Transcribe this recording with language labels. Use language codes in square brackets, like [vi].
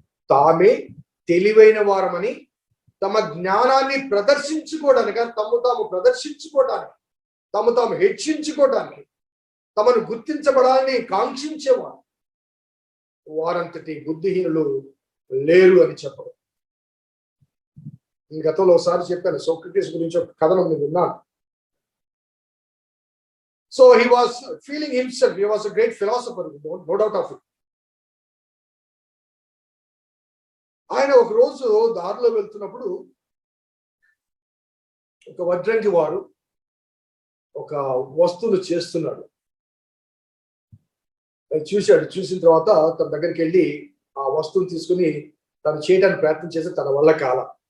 [te] తామే తెలివైన వారమని తమ జ్ఞానాన్ని ప్రదర్శించుకోవడానికి, తమ తాము ప్రదర్శించుకోవడానికి, తమ తాము హెచ్చించుకోవడానికి, తమను గుర్తించబడాలని కాంక్షించేవారు వారంతటి బుద్ధిహీనులు లేరు అని చెప్పడం. గతంలో ఒకసారి చెప్పాను, సోక్రటీస్ గురించి ఒక కథనం నేను విన్నాను. [en] So he was feeling himself, he was a great philosopher, no doubt of it. [te] ఆయన ఒక రోజు దారిలో వెళ్తున్నప్పుడు ఒక వడ్రంగి వారు ఒక వస్తువును చేస్తున్నాడు. చూశాడు. చూసిన తర్వాత తన దగ్గరికి వెళ్ళి ఆ వస్తువును తీసుకుని తను చేయడానికి ప్రయత్నం చేసి తన వల్ల కాల.